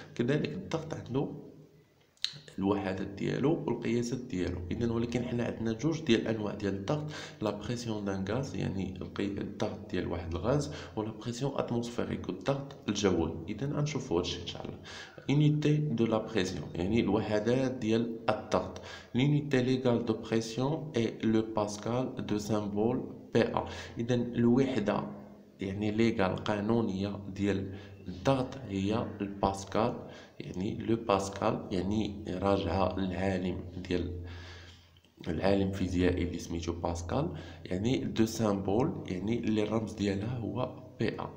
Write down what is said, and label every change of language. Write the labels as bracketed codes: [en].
[ar] كذلك الضغط عنده الوحدات ديالو والقياسات ديالو. اذا ولكن حنا عندنا جوج ديال الانواع ديال الضغط: لا بريسيون دان غاز يعني الضغط ديال واحد الغاز، ولا بريسيون اتموسفيريك الضغط الجوي. اذا غنشوفوا هادشي ان شاء الله. [fr] unité de la pression [ar] يعني الوحدات ديال الضغط. [fr] l'unité légale de pression est le pascal de symbole PA. [ar] اذا الوحده يعني ليغال قانونيه ديال الضغط هي الباسكال. يعني لو باسكال يعني راجعه للعالم ديال العالم فيزيائي اللي سميتو باسكال. يعني دو سامبول يعني اللي الرمز ديالها هو بي ا.